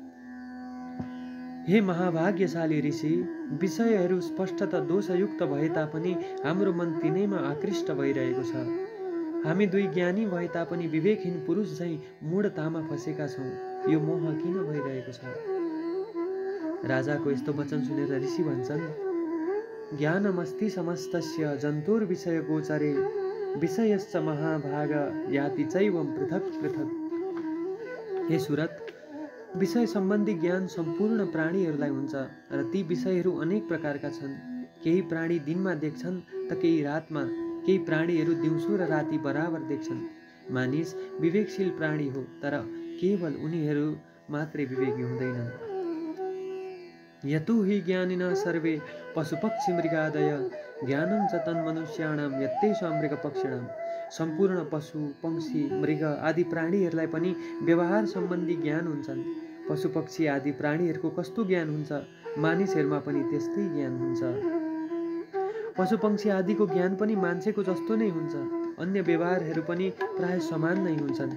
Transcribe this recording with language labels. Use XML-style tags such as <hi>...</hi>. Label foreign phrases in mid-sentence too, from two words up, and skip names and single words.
<ne>हे महाभाग्यशाली ऋषि, विषयहरू स्पष्टतः दोषयुक्त भए तापनि हाम्रो मन तिनैमा आकृष्ट भइरहेको छ। हामी दुई ज्ञानी भए तापनि विवेकहीन पुरुष झैँ मूढतामा फँसेका छौँ। यो मोह किन भइरहेको छ? राजाको यस्तो वचन सुनेर ऋषि भन्छन्,</ne> <sa>ज्ञानमस्ति समस्तस्य जन्तुर्विषय गोचरे विषयश्च महाभाग याति चैवं पृथक पृथक।</sa> <ne>हे सुरत, विषय सम्बन्धी ज्ञान सम्पूर्ण प्राणीहरूलाई हुन्छ र ती विषयहरू अनेक प्रकारका छन्। केही प्राणी दिनमा देख्छन् त केही रातमा, केही प्राणीहरू दिउँसो र राति बराबर देख्छन्। मानिस विवेकशील प्राणी हो, तर केवल उनीहरू मात्रै विवेकी हुँदैनन्।</ne> <sa>यतो हि ज्ञानिनः सर्वे पशुपक्षी मृगादय ज्ञानं च तन्मनुष्याणां यत्तेषां मृगपक्षिणां।</sa> <ne>सम्पूर्ण पशु, पक्षी, मृग आदि प्राणीहरूलाई पनि व्यवहार सम्बन्धी ज्ञान हुन्छन्। पशुपक्षी आदि प्राणीहरूको कस्तो ज्ञान हुन्छ, मानिसहरूमा पनि त्यस्तै ज्ञान हुन्छ। पशुपक्षी आदिको ज्ञान पनि मान्छेको जस्तो नै हुन्छ। अन्य व्यवहारहरू पनि प्राय समान नै हुन्छन्।</ne>